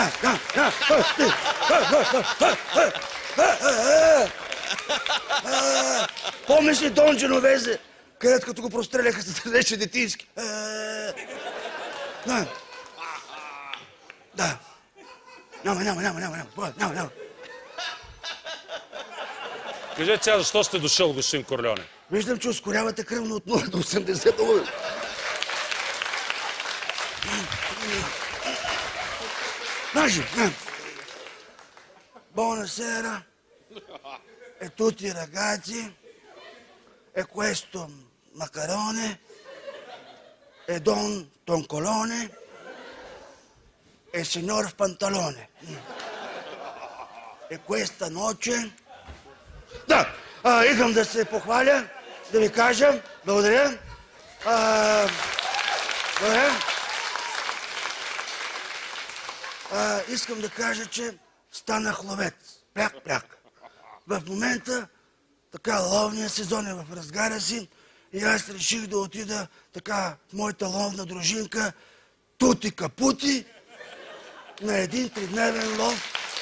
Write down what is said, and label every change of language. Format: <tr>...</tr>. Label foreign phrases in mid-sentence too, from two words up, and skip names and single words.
<bg>Помниш ли Дон Дженовезе, където като го простреляха се държеше детински? Да. Няма. Кажете сега защо сте дошъл, господин Корлеоне. Виждам, че ускорявате кръвно от 0 до 80.</bg> <it>Buonasera, e tutti i ragazzi, e questo macarone, e Don Toncolone, e il signor Pantalone. E questa noce...</it> <bg>Да, идвам да се похваля, да ви кажа, благодаря. Искам да кажа, че станах ловец. Пряк. В момента така ловният сезон е в разгара си и аз реших да отида така в моята ловна дружинка тути-капути на един тридневен лов.</bg>